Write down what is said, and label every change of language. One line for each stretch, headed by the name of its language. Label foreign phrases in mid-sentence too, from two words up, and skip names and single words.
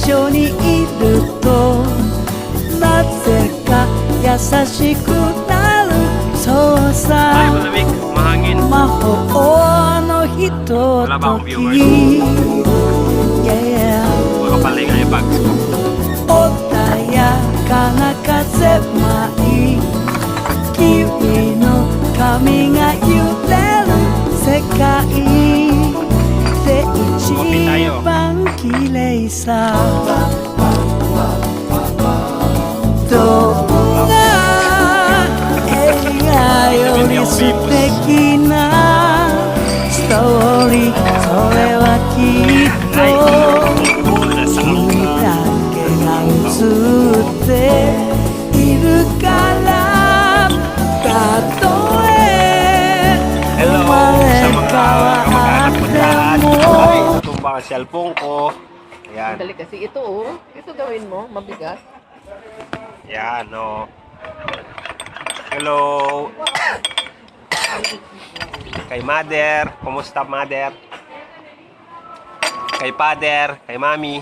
Japanese: にいるとなぜか優しくなるそう
Filipino: Ay,
Japanese: さ
Filipino: malamig, mahangin.
Japanese: 魔法のひと
Filipino: Wala ba akong
Japanese: とき
Filipino: viewers? Yeah Makapalinga yung bags ko.
Japanese: 穏やかな風舞い君の髪が揺れる世界で一番綺麗さどんな映画より素敵なストーリーそれはきっと君だけが映っているからたとえ Hello 生ま
Filipino: sa
Japanese: れ
Filipino: mga
Japanese: 変わ
Filipino: kamag-anak ko
Japanese: っ
Filipino: dyan.
Japanese: て
Filipino: Ay,
Japanese: も
Filipino: tumba ang cellphone ko. Ayan. Dali kasi ito oh. Ito gawin mo, mabigat. Ayan, no. Hello. Kay Mother. Kumusta, Mother? Kay Father. Kay Mami.